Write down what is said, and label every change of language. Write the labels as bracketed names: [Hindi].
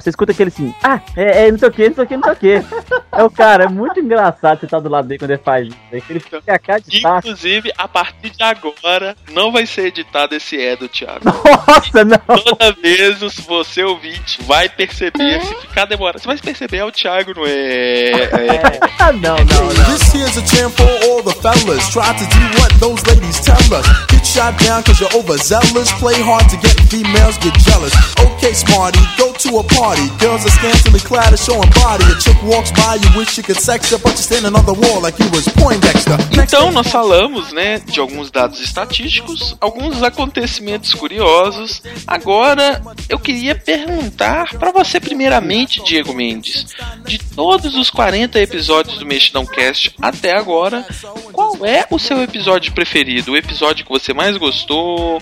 [Portuguese] Você escuta aquele assim, não sei o que, não sei o que, não sei o que. É o cara, é muito engraçado você estar do lado dele quando ele faz isso. É que ele fica a cara de taco. Inclusive, a partir de agora, não vai ser editado esse do Thiago. Nossa, e não! Toda vez você ouvinte vai perceber, se ficar demorando. Você vai perceber, é o Thiago, não é? Não. [English] This here's a tempo, all the fellas try to do what those ladies tell us. Get shot down cause you're over. Zealous, play hard to get females get jealous. Okay, smarty, go to a party. Girls are scantily clad, are showing body. A chick walks by, you wish you could sex her, but you're standing on the wall like you was Poindexter. [Portuguese] Então, nós falamos, né, de alguns dados estatísticos, alguns acontecimentos curiosos. Agora, eu queria perguntar pra você, primeiramente, Diego Mendes, de todos os 40 episódios do Mexidão Cast até agora, qual é o seu episódio preferido? O episódio que você mais gostou?